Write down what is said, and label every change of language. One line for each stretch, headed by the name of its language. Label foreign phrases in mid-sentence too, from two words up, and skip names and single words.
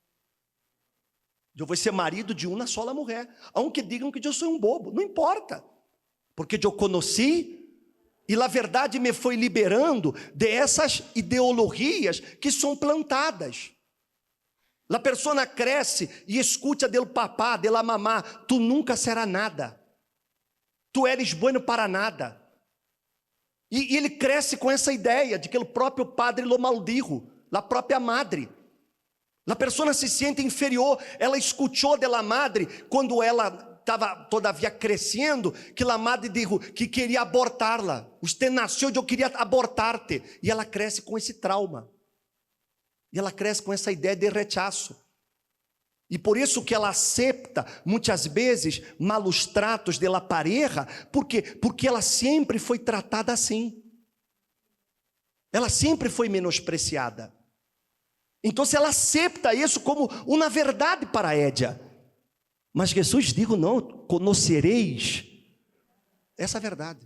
Portuguese: Eu vou ser marido de uma só mulher. Aunque digam que eu sou um bobo, não importa. Porque eu conheci e a verdade me foi liberando dessas ideologias que são plantadas. A pessoa cresce e escuta
Spanish: del papá, de la mamá, tu nunca será nada. Tu eres bueno para nada.
Portuguese: E ele cresce com essa ideia de que o próprio padre
Spanish: lo maldijo,
Portuguese: a própria madre. A pessoa se sente inferior. Ela escutou
Spanish: de la madre,
Portuguese: quando ela estava todavia crescendo, que a madre disse que queria abortá-la. Você nasceu, eu queria abortar-te. E ela cresce com esse trauma. E ela cresce com essa ideia de rechaço. E por isso que ela aceita, muitas vezes,
Spanish: malos tratos de la pareja.
Portuguese: Por quê? Porque ela sempre foi tratada assim. Ela sempre foi menospreciada. Então, se ela aceita isso como uma verdade para a Édia. Mas Jesus diz, não, conhecereis essa verdade.